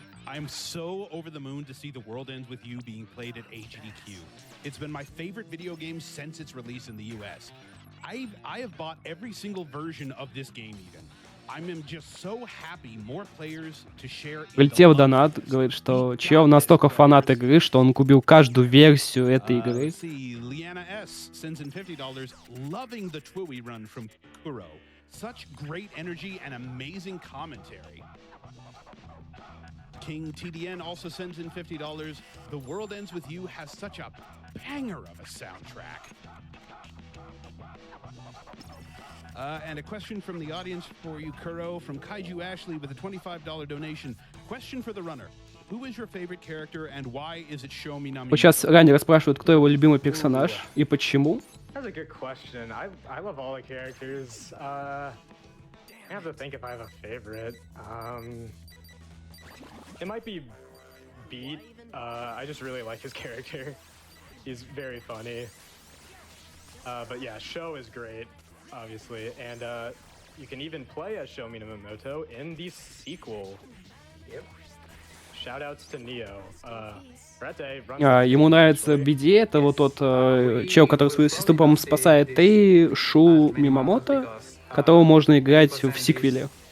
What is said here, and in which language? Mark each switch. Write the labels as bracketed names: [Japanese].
[English] I'm so over the moon to see The World Ends With You being played at HDQ. It's been my favorite video game since its release in the US. I have bought every single version of this game even. I'm just so happy more players to share. [Russian] Влетел донат, говорит, что чел настолько фанат игры, что он купил каждую версию этой игры. [English] Liana S sends in $50, loving the Twiwi run from Kuro. Such great energy and amazing commentary. King TDN also sends in $50. The World Ends With You has such a banger of a soundtrack. And a question from the audience for you, Kuro, from Kaiju Ashley with a $25 donation. Question for the runner. Who is your favorite character and why is it Show Me Nami? [Russian] Вот сейчас ранее расспрашивают, кто его любимый персонаж и почему. [English] That's a good question. I love all the characters. I have to think if I have a favorite. It might be Beat. I just really like his character. He's very funny. But yeah, Sho is great, obviously. And you can even play as Sho Minamoto in the sequel. Yep. Shoutouts to Neo. [Russian] Ему нравится BD, это вот тот чел, который свою сестру, по-моему, спасает, и Шу Мимамото, которого можно играть в сиквеле.